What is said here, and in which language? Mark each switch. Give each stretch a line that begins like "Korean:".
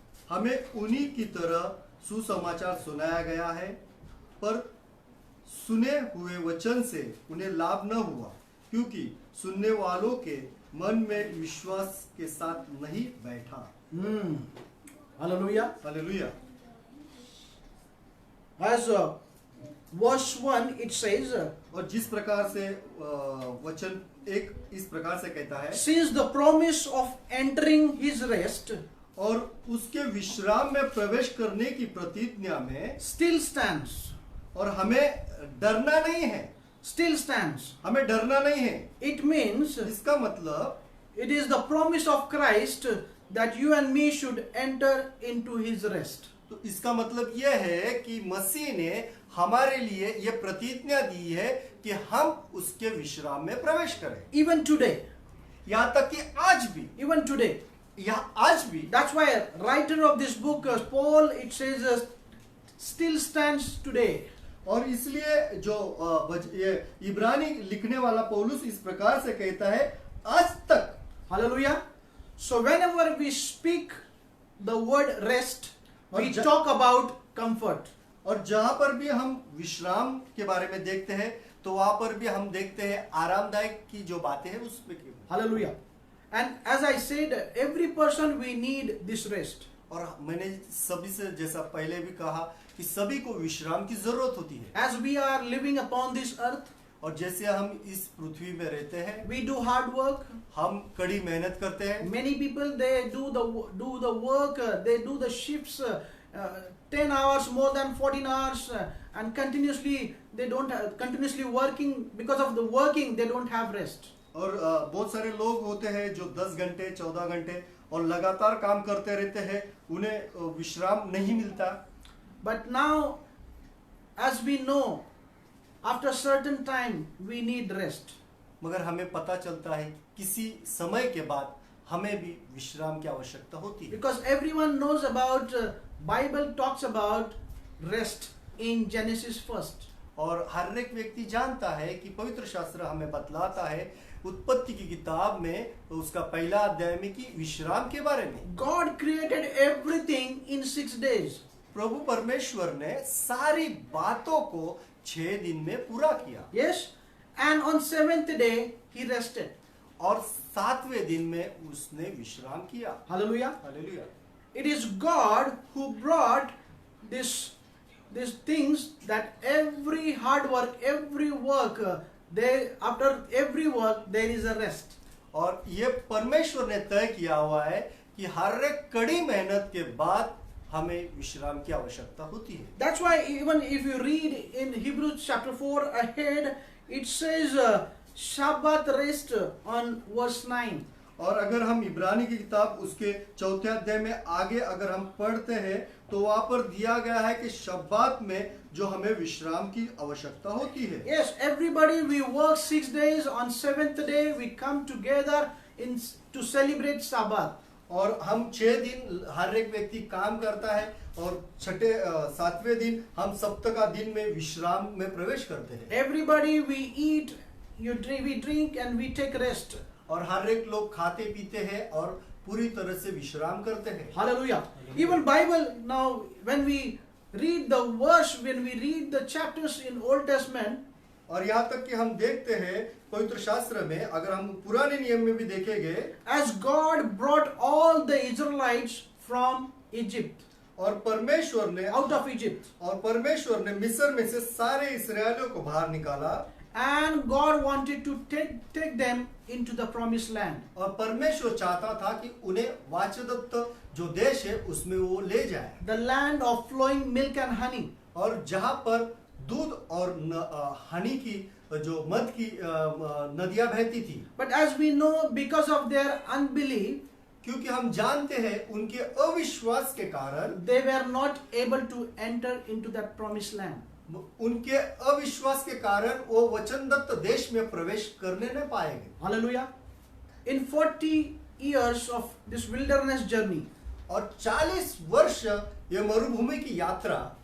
Hindi: हमें उन्हीं की तरह सुसमाचार सुनाया गया है, पर सुने हुए वचन से उन्हें लाभ न हुआ, क्योंकि सुनने वालों के मन में विश्वास के साथ नहीं बैठा।
English: Hallelujah.
Hindi: Hallelujah.
English: As verse 1 it says,
Hindi: और जिस प्रकार से वचन एक इस प्रकार से कहता है,
English: since the promise of entering his rest
Hindi: और उसके विश्राम में प्रवेश करने की प्रतिज्ञा में
English: still stands,
Hindi: और हमें डरना नहीं है,
English: still stands.
Hindi: हमें डरना नहीं है।
English: It means
Hindi: इसका मतलब
English: it is the promise of Christ that you and me should enter into his rest.
Hindi: तो इसका मतलब यह है कि मसीह ने हमारे लिए यह प्रतिज्ञा दी है कि हम उसके विश्राम में प्रवेश करें।
English: Even today,
Hindi: यहाँ तक कि आज भी,
English: even today.
Hindi: आज भी।
English: That's why writer of this book, Paul, it says, still stands today.
Hindi: और इसलिए जो ये इब्रानी लिखने वाला पौलुस इस प्रकार से कहता है, आज तक।
English: Hallelujah. So whenever we speak the word rest, we
Hindi: और
English: talk about comfort.
Hindi: और जहां पर भी हम विश्राम के बारे में देखते हैं तो वहां पर भी हम देखते हैं आरामदायक की जो बातें हैं उसमें।
English: Hallelujah. And as I said, every person we need this rest.
Hindi: और मैंने सभी से जैसा पहले भी कहा कि सभी को विश्राम की जरूरत होती है।
English: As we are living upon this earth,
Hindi: और जैसे हम इस पृथ्वी में रहते हैं,
English: we do hard work.
Hindi: हम कड़ी मेहनत करते हैं।
English: Many people, they do the work, they do the shifts 10 hours, more than 14 hours, and continuously they don't continuously working. Because of the working, they don't have rest.
Hindi: और बहुत सारे लोग होते हैं जो 10 घंटे 14 घंटे और लगातार काम करते रहते हैं, उन्हें विश्राम नहीं मिलता।
English: But now, as we know, after certain time we need rest.
Hindi: मगर हमें पता चलता है किसी समय के बाद हमें भी विश्राम की आवश्यकता होती है।
English: Because everyone knows about Bible talks about rest in Genesis first.
Hindi: और हर एक व्यक्ति जानता है कि पवित्र शास्त्र हमें बतलाता है उत्पत्ति की किताब में उसका पहला अध्याय में कि विश्राम के बारे में।
English: God created everything in 6 days.
Hindi: प्रभु परमेश्वर ने सारी बातों को 6 दिन में पूरा किया।
English: Yes, and on 7th day he rested.
Hindi: और 7वें दिन में उसने विश्राम किया।
English: Hallelujah.
Hindi: Hallelujah.
English: It is God who brought these things, that every hard work, every work, after every work there is a rest.
Hindi: और ये परमेश्वर ने तय किया हुआ है कि हर एक कड़ी मेहनत के बाद हमें विश्राम की आवश्यकता होती है।
English: That's why even if you read in Hebrews chapter 4 ahead, it says Shabbat rest on verse 9.
Hindi: और अगर हम इब्रानी की किताब उसके 4 अध्याय में आगे अगर हम पढ़ते हैं तो वहां पर दिया गया है कि शब्बात में जो हमें विश्राम की आवश्यकता होती है।
English: Yes, everybody, we work 6 days. On 7th day, we come together to celebrate Sabbath.
Hindi: और हम 6 दिन हर एक व्यक्ति काम करता है और 7वें दिन हम सप्ताह का दिन में विश्राम में प्रवेश करते हैं।
English: Everybody, we eat, we drink, and we take rest.
Hindi: और हर एक लोग खाते पीते हैं और पूरी तरह से विश्राम करते हैं।
English: Hallelujah. Even Bible now, when we read the verse, when we read the chapters in Old Testament,
Hindi: और यहाँ तक कि हम देखते हैं पवित्र शास्त्र में, अगर हम पुराने नियम में भी देखेंगे,
English: as God brought all the Israelites from Egypt,
Hindi: और परमेश्वर ने
English: out of Egypt,
Hindi: और परमेश्वर ने मिस्र में से सारे इस्राएलियों को बाहर निकाला,
English: and God wanted to take them into the promised land.
Hindi: और परमेश्वर चाहता था कि उन्हें वाचदत्त जो देश है उसमें वो ले जाए,
English: The land of flowing milk and honey.
Hindi: और जहाँ पर दूध और हनी की जो मध की नदियां बहती थी।
English: But as we know, because of their unbelief,
Hindi: क्योंकि हम जानते हैं उनके अविश्वास के कारण
English: they were not able to enter into that promised land.
Hindi: उनके अविश्वास के कारण वो वचनदत्त देश में प्रवेश करने न पाएंगे।
English: Hallelujah. In 40 years of this wilderness journey,
Hindi: और 40 वर्ष ये मरुभूमि की यात्रा,